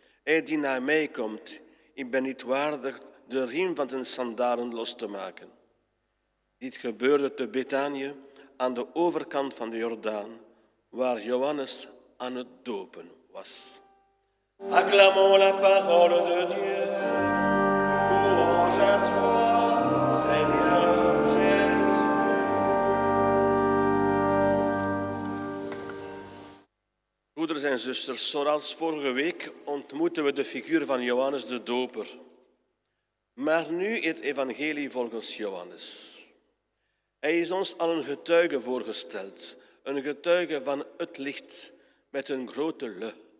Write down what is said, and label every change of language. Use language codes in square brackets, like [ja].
[nl] Hij die naar mij komt, ik ben niet waardig de riem van zijn sandalen los te maken. Dit gebeurde te Bethanië, aan de overkant van de Jordaan, waar Johannes aan het dopen was. [fr] Acclamons la parole de Dieu. Louange à toi, Seigneur Jésus. [nl] Broeders en zusters, zoals vorige week ontmoeten we de figuur van Johannes de Doper. Maar nu het evangelie volgens Johannes. Hij is ons al een getuige voorgesteld, een getuige van het licht met een grote le.